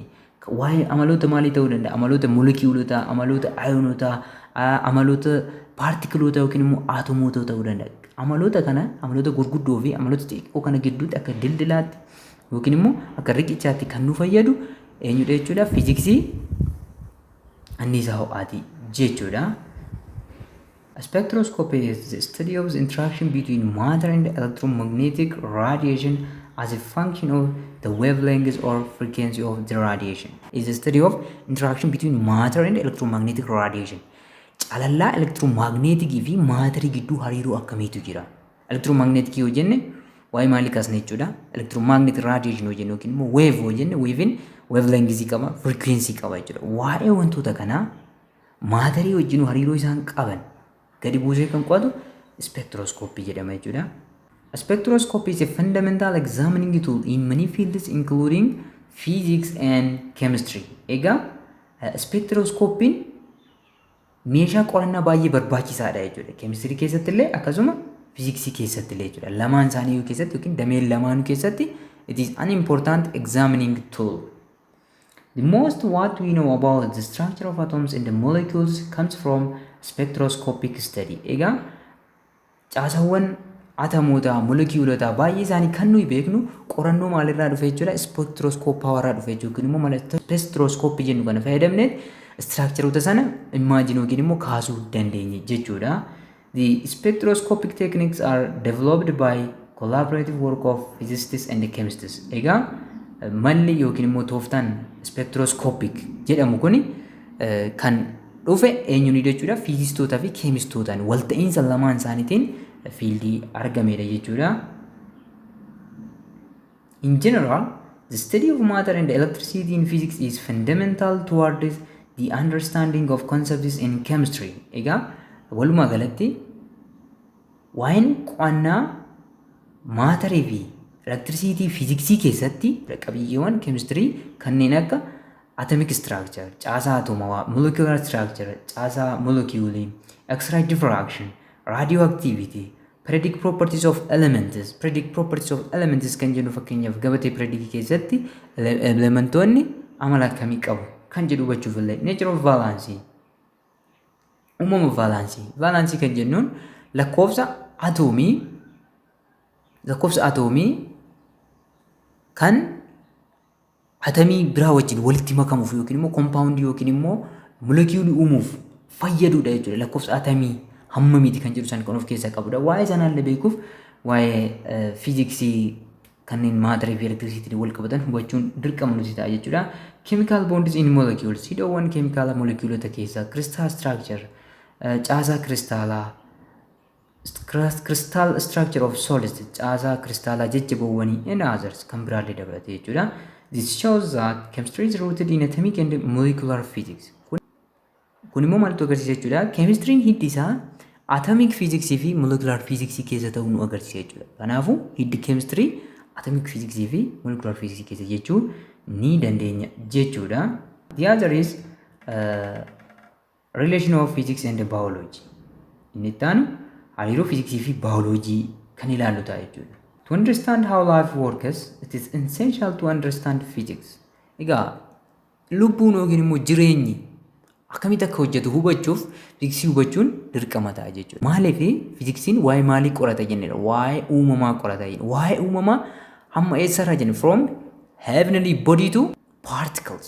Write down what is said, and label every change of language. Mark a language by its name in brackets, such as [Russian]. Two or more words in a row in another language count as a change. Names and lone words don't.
[Oromo] Waa'ee amaloota maalii ta'uu danda'a? Amaloota molekiilotaa, amaloota ayonotaa, amaloota paartikiloota yookiin immoo aatomoota ta'uu danda'a. Amaloota kana amaloota gurguddoo fi amaloota xixiqqoo kana gidduutti akka dildilaatti yookiin immoo akka riqichaatti kan nu fayyadu eenyudha jechuudha? Fiiziksii anniisaa ho'aati jechuudha. [English] Spectroscopy is the study of the interaction between matter and electromagnetic radiation as a function of the wavelength or frequency of the radiation. Is the study of interaction between matter and electromagnetic radiation. [Oromo] Calallaa electromagnetic fi matter gidduu hariiroo akkamiitu jira? Electromagnetic yoo jenne waa'ee maalii kaasna jechuudha? [English] Electromagnetic radiation [Oromo] yoo jenne yookiin immoo wave yoo jenne wavein wavelength qaba, frequency qaba jechuudha. Waa'ee wantoota kanaa maatarii wajjin hariiroo isaan qaban gadi buusee kan qo'atu spectroscopy jedhama jechuudha. [English] A spectroscopy is a fundamental examining tool in many fields including physics and chemistry. [Oromo] Egaa spectroscopy meeshaa qorannaa baay'ee barbaachisaadha jechuudha. Chemistry keessatti illee akkasuma physics keessatti illee jechuudha. Lamaan isaanii keessatti yookiin dameen lamaanuu keessatti [English] it is an important examining tool. The most what we know about the structure of atoms and the molecules comes from spectroscopic study. [Oromo] Egaa caasawwan atomoota, molekiilota baay'ee isaanii kan nuyi beeknu qorannoo maalirraa dhufe jechuudha? Spectroscope irraa dhufe jechuudha. Immoo mala spectroscope jennu kana fayyadamne structureota sana imagine yookiin immoo kaasuu dandeenya jechuudha. [English] The spectroscopic techniques are developed by collaborative work of physicists and chemists. [Oromo] Egaa malli yookiin immoo tooftaan spectroscopic jedhamu kuni kan dhufe eenyuuni jechuudha? Fiizistootaa fi keemistootaan walta'iinsa lamaan isaaniitiin fiildii argameedha jechuudha. [English] In general, the study of matter and electricity in physics is fundamental towards the understanding of concepts in chemistry. [Oromo] Egaa walumaa galatti waa'een qo'annaa maatarii fi electricity fiiziksii keessatti qabiyyeewwan chemistry kanneen akka [English] atomic structure, [Oromo] caasaa atomawaa, [English] molecular structure, [Oromo] caasaa molecuulii, [English] X-ray diffraction, radioactivity, periodic properties of elements. Periodic properties of elements [Oromo] kan jennu fakkeenyaaf gabatee periodic keessatti elementoonni amala akkamii qabu kan jedhu hubachuuf illee [English] nature of valence, [Oromo] uumama valence. Valence kan jennuun lakkoofsa atomii kan atomii biraa wajjin walitti makamuuf yookiin immoo compound yookiin immoo molecuule uumuuf fayyadudha jechuudha. Lakkoofsa atomii hammamiiti kan jedhu san kan of keessaa qabudha. Waa'ee sanaallee beekuuf waa'ee fiiziksii kanneen maatarii fi elektirisiitii wal qabatan hubachuun dirqama nuti ta'a jechuudha. [English] Chemical bonds in molecules, [Oromo] hidhoowwan keemikaala molekiilota keessaa, [English] crystal structure, [Oromo] caasaa kristaalaa, [English] crystal structure of solids, [Oromo] caasaa kristaalaa jajjaboowwanii [English] and others [Oromo] kan biraallee dabalate jechuudha. [English] This shows that chemistry is rooted in atomic and molecular physics. [Oromo] Kun immoo maaltu agarsiisa jechuudha? Chemistry'n hiddi isaa [English] atomic physics [Oromo] fi [English] molecular physics [Oromo] keessa ta'uu nu agarsiisa jechuudha. Kanaafuu hiddi chemistry [English] atomic physics [Oromo] fi [English] molecular physics [Oromo] keessa jechuu ni dandeenya jechuudha. [English] The other is relation of physics and biology. [Oromo] Inni ittaanu hariiroo fiiziksii fi baayoloojii kan ilaallu ta'a jechuudha. [English] To understand how life works, it is essential to understand physics. [Oromo] Egaa lubbuun yookiin immoo jireenyi akkamitti akka hojjetu hubachuuf fiiziksii hubachuun dirqama ta'a jechuudha. Maaliif fiiziksiin waa'ee maalii qorata jennedha? Waa'ee uumamaa qorata jenna. Waa'ee uumamaa hamma eessarraa jenna? [English] From heavenly body to particles.